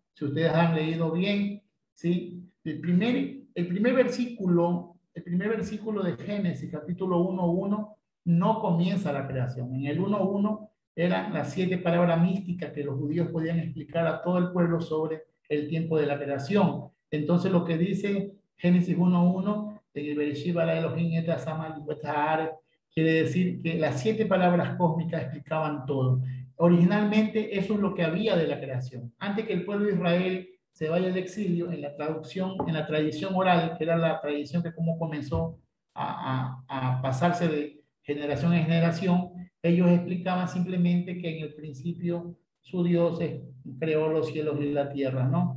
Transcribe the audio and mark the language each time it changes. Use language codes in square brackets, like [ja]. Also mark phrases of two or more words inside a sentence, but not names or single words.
[es] Si ustedes han leído bien, ¿sí? El primer versículo de Génesis capítulo 1:1 no comienza la creación. En el 1:1 eran las 7 palabras místicas que los judíos podían explicar a todo el pueblo sobre el tiempo de la creación. Entonces lo que dice Génesis 1:1, en el [he] בראשית ברא אלהים את השמים ואת הארץ, [es] quiere decir que las 7 palabras cósmicas explicaban todo. Originalmente eso es lo que había de la creación. Antes que el pueblo de Israel se vaya al exilio, en la traducción, en la tradición oral, que era la tradición que como comenzó a pasarse de generación en generación, ellos explicaban simplemente que en el principio su Dios creó los cielos y la tierra, ¿no?